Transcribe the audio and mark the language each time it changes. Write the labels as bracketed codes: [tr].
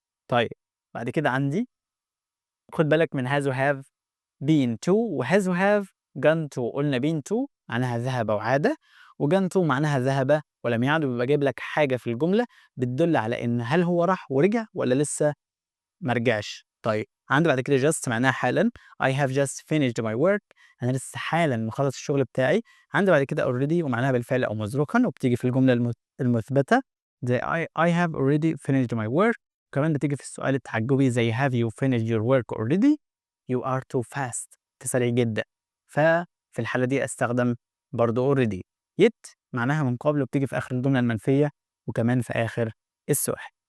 [ar] طيب بعد كده عندي خُد بالك من has وhave been to وhas وhave gone to. قُلنا been to معناها ذهب وعاد، وgone to معناها ذهب ولم يعد، وبيبقى جايب لك حاجة في الجملة بتدُل على إن هل هو راح ورجع والّا لسه ما رجعش. طيب عندي بعد كده just معناها حالًا [en] I have just finished my work. [ar] أنا لسه حالًا مخلّص الشغل بتاعي. عندي بعد كده already ومعناها بالفعل أو مسبقًا وبتيجي في الجملة المثبتة زي [en] I have already finished my work. [ar] وكمان بتيجي في السؤال التعجبي زي [en] have you finished your work already. You are too fast. [ar] أنت سريع جدًا. ففي الحالة دي أستخدم برضه already. yet معناها من قبل وبتيجي في آخر الجملة المنفية وكمان في آخر السؤال.